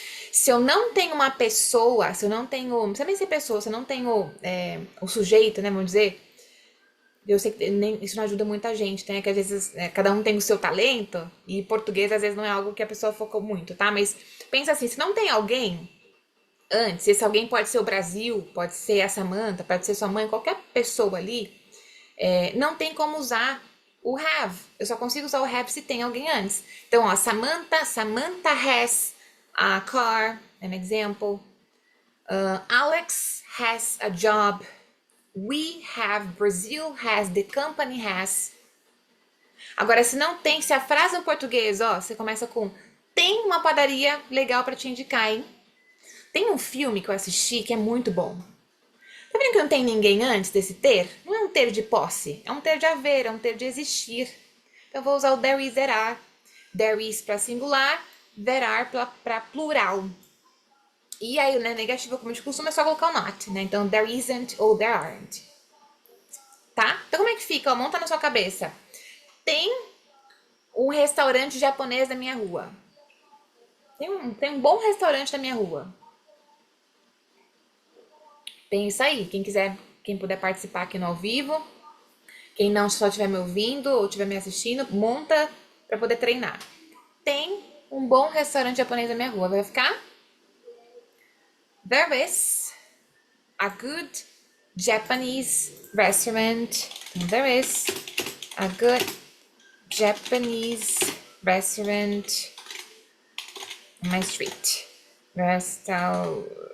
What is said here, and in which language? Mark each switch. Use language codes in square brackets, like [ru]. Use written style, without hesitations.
[pt] Se eu não tenho uma pessoa, se eu não tenho, não precisa nem ser pessoa, se eu não tenho o sujeito, né, vamos dizer, eu sei que isso não ajuda muita gente, né, que às vezes cada um tem o seu talento, e português às vezes não é algo que a pessoa focou muito, tá, mas pensa assim, se não tem alguém antes, esse alguém pode ser o Brasil, pode ser a Samantha, pode ser sua mãe, qualquer pessoa ali, não tem como usar o have. Eu só consigo usar o have se tem alguém antes. [en] Então, ó, Samantha has a car, an example. Alex has a job. We have, Brazil has, the company has. [pt] Agora, se não tem, se a frase em português, ó, você começa com tem uma padaria legal pra te indicar, hein? Tem um filme que eu assisti que é muito bom. Tá vendo que não tem ninguém antes desse ter? Não é um ter de posse, é um ter de haver, é um ter de existir. Então eu vou usar o there is, there are. There is para singular, there are para plural. E aí, né, negativo, como de costume, é só colocar o not, né? Então, there isn't ou there aren't. Tá? Então, como é que fica? Ó, monta na sua cabeça. Tem um restaurante japonês na minha rua. Tem um bom restaurante na minha rua. Pensa aí, quem puder participar aqui no ao vivo, quem não só estiver me ouvindo ou estiver me assistindo, monta para poder treinar. Tem um bom restaurante japonês na minha rua, vai ficar? [en] There is a good Japanese restaurant. There is a good Japanese restaurant on my street. Restaurant.